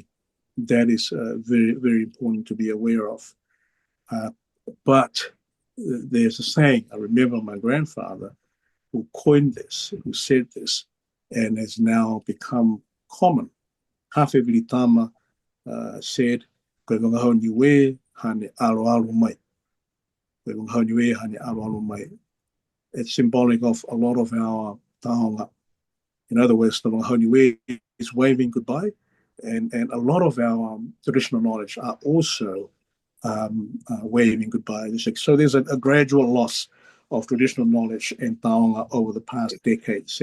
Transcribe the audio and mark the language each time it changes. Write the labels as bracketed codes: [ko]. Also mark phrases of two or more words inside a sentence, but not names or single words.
[en] That is very, very important to be aware of. But there's a saying, I remember my grandfather who coined this, who said this, and has now become common. Matagi Vilitama said, [niu] "Koe wangahau Niue hane aro mai." Koe wangahau Niue hane aro mai. [en] It's symbolic of a lot of our taonga. In other words, the wangahau Niue is waving goodbye, and a lot of our traditional knowledge are also waving goodbye. So there's a gradual loss of traditional knowledge and taonga over the past decades.